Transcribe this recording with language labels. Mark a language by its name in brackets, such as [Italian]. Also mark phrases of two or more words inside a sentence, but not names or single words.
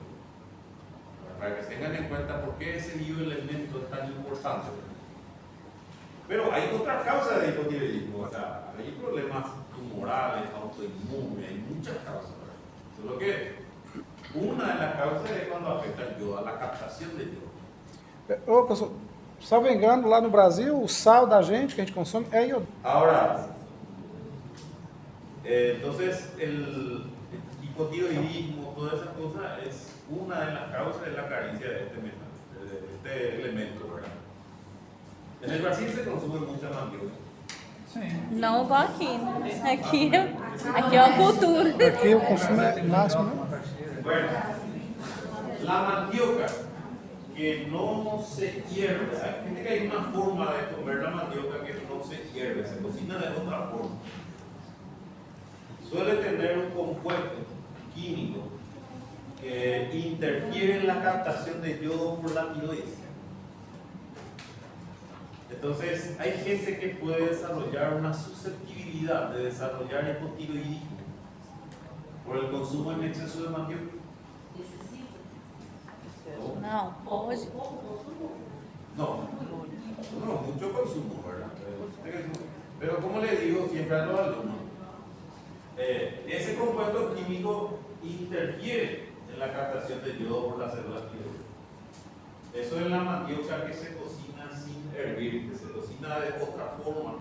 [Spanish] Para que tengan en cuenta por qué ese bioelemento es tan importante. Pero hay otras causas de hipotiroidismo, o sea, hay problemas tumorales, autoinmunes, hay muchas causas, ¿verdad? Solo que una de las causas es cuando afecta el yodo, a la captação de yodo. [Portuguese] Ô, pessoal, salvo engano, lá no Brasil, o sal da gente que a gente consome é iodo. [Spanish] Ahora, entonces el hipotiroidismo, todas esas cosas, es una de las causas de la carencia de este metal, de este elemento, ¿verdad? En el Brasil se consume mucha mandioca. [Portuguese] Não igual aqui. Aqui é uma cultura. Aqui o consumo é máximo, né? [Spanish] Bueno, la mandioca que no se hierve, hay gente que hay una forma de comer la mandioca que no se hierve, se cocina de otra forma. Suele tener un compuesto químico que interfiere en la captación de yodo por la tiroides. Entonces, hay gente que puede desarrollar una susceptibilidad de desarrollar hipotiroidismo por el consumo en exceso de mandioca. [Portuguese] Não, hoje. [Spanish] No, mucho consumo, ¿verdad? Pero como le digo siempre a los alumnos, ese compuesto químico interfiere en la captación de yodo por las células tiroides. Eso es la mandioca que se cocina sin hervir, que se cocina de otra forma.